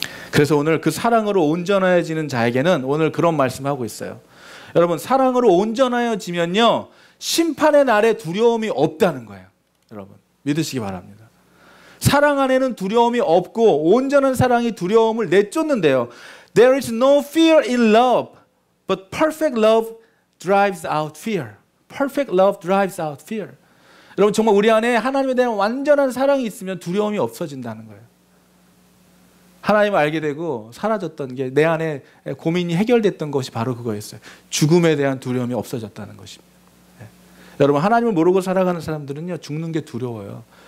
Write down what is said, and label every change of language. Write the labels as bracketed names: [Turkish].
[Korean] 그래서 오늘 그 사랑으로 온전해지는 자에게는 오늘 그런 말씀하고 있어요. 여러분 사랑으로 온전해지면요 심판의 날에 두려움이 없다는 거예요. 여러분 믿으시기 바랍니다. 사랑 안에는 두려움이 없고 온전한 사랑이 두려움을 내쫓는데요. [English] There is no fear in love, but perfect love drives out fear. Perfect love drives out fear. [Korean] 여러분 정말 우리 안에 하나님에 대한 완전한 사랑이 있으면 두려움이 없어진다는 거예요. 하나님을 알게 되고 사라졌던 게, 내 안에 고민이 해결됐던 것이 바로 그거였어요. 죽음에 대한 두려움이 없어졌다는 것입니다. 여러분 하나님을 모르고 살아가는 사람들은요 죽는 게 두려워요.